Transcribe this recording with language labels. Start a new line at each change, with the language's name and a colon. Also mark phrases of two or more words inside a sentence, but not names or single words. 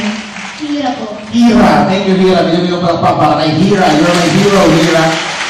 Filipino: Hira po. Hira.
English: Thank you, Hira.
Filipino: Binigyan ko pala para kay Hira.
English: You're my hero, Hira.